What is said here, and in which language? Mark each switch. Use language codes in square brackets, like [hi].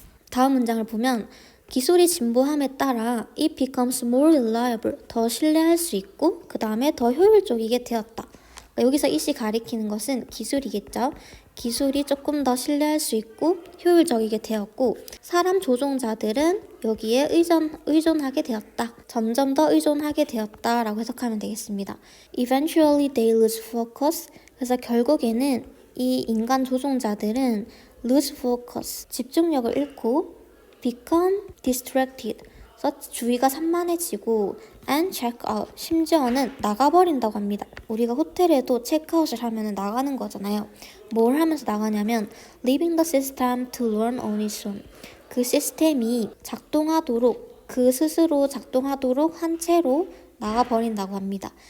[ko] 다음 문장을 보면 기술이 진보함에 따라 [en] it becomes more reliable, [ko] 더 신뢰할 수 있고 그 다음에 더 효율적이게 되었다. 그러니까 여기서 it이 가리키는 것은 기술이겠죠. 기술이 조금 더 신뢰할 수 있고 효율적이게 되었고 사람 조종자들은 여기에 의존하게 되었다. 점점 더 의존하게 되었다 라고 해석하면 되겠습니다. [en] Eventually they lose focus. [ko] 그래서 결국에는 이 인간 조종자들은 [en] lose focus, [ko] 집중력을 잃고 [en] become distracted, [ko] 주의가 산만해지고 [en] and check out, [ko] 심지어는 나가버린다고 합니다. 우리가 호텔에도 체크아웃을 하면 나가는 거잖아요. 뭘 하면서 나가냐면 [en] leaving the system to learn on its own, [ko] 그 시스템이 작동하도록, 그 스스로 작동하도록 한 채로 나가버린다고 합니다.